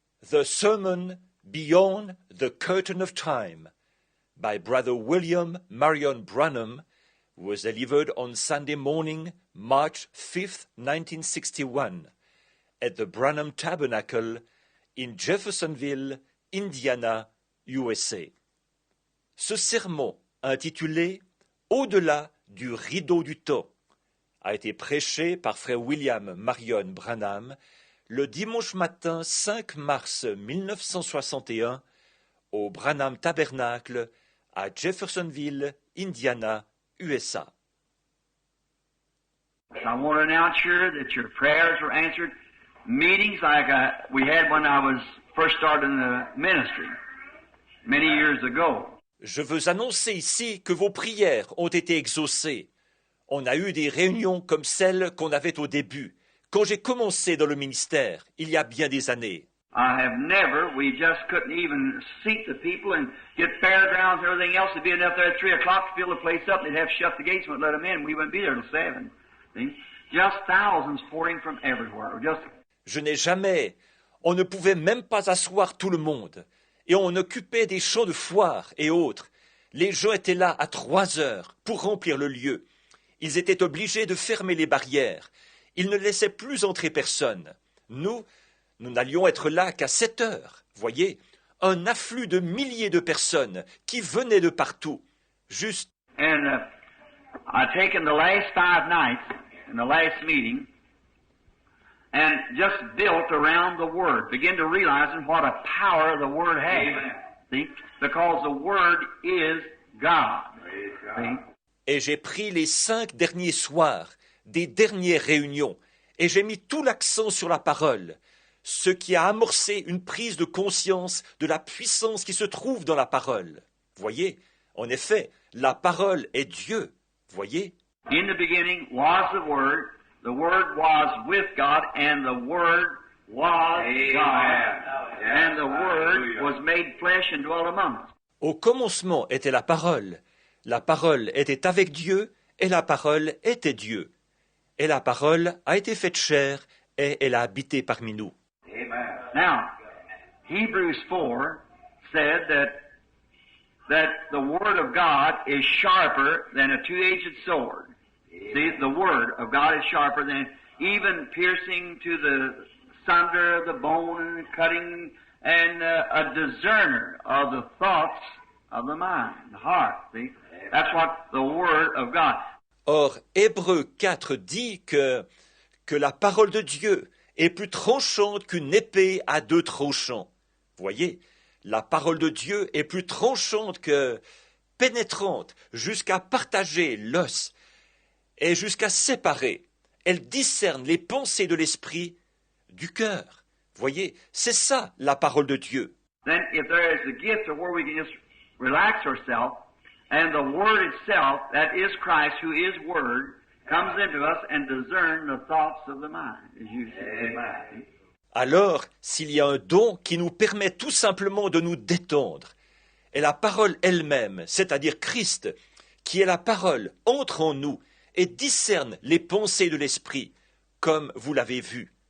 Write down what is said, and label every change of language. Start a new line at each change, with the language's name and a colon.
English: The Sermon Beyond the Curtain of Time by Brother William Marion Branham was delivered on Sunday morning, March 5th, 1961, at the Branham Tabernacle in Jeffersonville, Indiana, USA.
French: Ce sermon, intitulé « Au-delà du rideau du temps », a été prêché par frère William Marion Branham le dimanche matin 5 mars 1961 au Branham Tabernacle à Jeffersonville, Indiana, USA.
English: I want to announce here that your prayers were answered. Meetings like we had when I was first starting the ministry many years ago.
French: Je veux annoncer ici que vos prières ont été exaucées. On a eu des réunions comme celles qu'on avait au début, quand j'ai commencé dans le ministère, il y a bien des années.
English: I have never, we just couldn't even seat the people and get fairgrounds and everything else. There'd be enough there at 3 o'clock to fill the place up. They'd have to shut the gates and let them in. We wouldn't be there till 7. See? Just thousands pouring from everywhere.
French: Je n'ai jamais, on ne pouvait même pas asseoir tout le monde. Et on occupait des champs de foire et autres. Les gens étaient là à 3 heures pour remplir le lieu. Ils étaient obligés de fermer les barrières. Ils ne laissaient plus entrer personne. Nous n'allions être là qu'à 7 heures. Voyez, un afflux de milliers de personnes qui venaient de partout. Juste.
English: And I've taken the last 5 nights in the last meeting and just built around the Word. Begin to realize what a power the Word has. See? Because the Word is God. See?
French: Et j'ai pris les 5 derniers soirs des dernières réunions et j'ai mis tout l'accent sur la parole, ce qui a amorcé une prise de conscience de la puissance qui se trouve dans la parole. Voyez, en effet, la parole est Dieu. Voyez?
English: In the beginning was the Word was with God, and the Word was God, and the Word was made flesh and dwelt among us.
French: Au commencement était la parole était avec Dieu, et la parole était Dieu. Et la parole a été faite chair, et elle a habité parmi nous. Amen.
English: Now, Hebrews 4 said that the Word of God is sharper than a two-edged sword. See, the Word of God is sharper than even piercing to the sunder of the bone and cutting and a discerner of the thoughts of the mind, the heart. See, that's what the Word of God.
French: Or, Hébreux 4 dit que la parole de Dieu est plus tranchante qu'une épée à 2 tranchants. Voyez, la parole de Dieu est plus tranchante que pénétrante jusqu'à partager l'os et jusqu'à séparer. Elle discerne les pensées de l'esprit du cœur. Voyez, c'est ça la parole de Dieu.
English: Then if there is a gift where we can just relax ourselves, and the Word itself, that is Christ, who is Word, comes into us and discern the thoughts of the mind, as you say.
French: Alors, s'il y a un don qui nous permet tout simplement de nous détendre, et la parole elle-même, c'est-à-dire Christ, qui est la parole, entre en nous et discerne les pensées de l'esprit, comme vous l'avez vu.